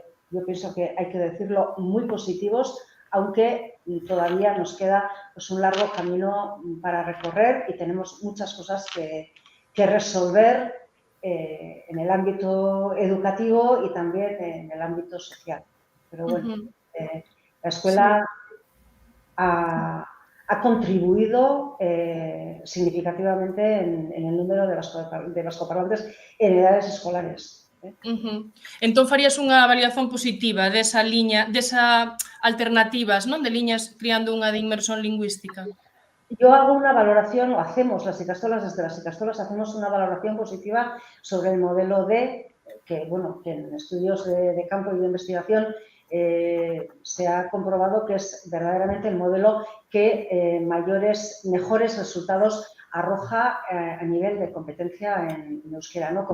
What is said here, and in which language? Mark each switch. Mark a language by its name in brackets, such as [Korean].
[Spanish] yo pienso que hay que decirlo, muy positivos, aunque todavía nos queda pues, un largo camino para recorrer y tenemos muchas cosas que resolver en el ámbito educativo y también en el ámbito social. Pero bueno, la escuela ha contribuido significativamente en el número de vascoparlantes en edades escolares. [Galician] Entón farías unha avaliación positiva desa alternativas, non? De liñas criando unha de inmersión lingüística. [Spanish] Yo hago una valoración, o hacemos las ikastolas, desde las ikastolas hacemos una valoración positiva sobre el modelo D, que, bueno, que en estudios de campo y de investigación se ha comprobado que es verdaderamente el modelo que mejores resultados arroja a nivel de competencia en euskera, ¿no?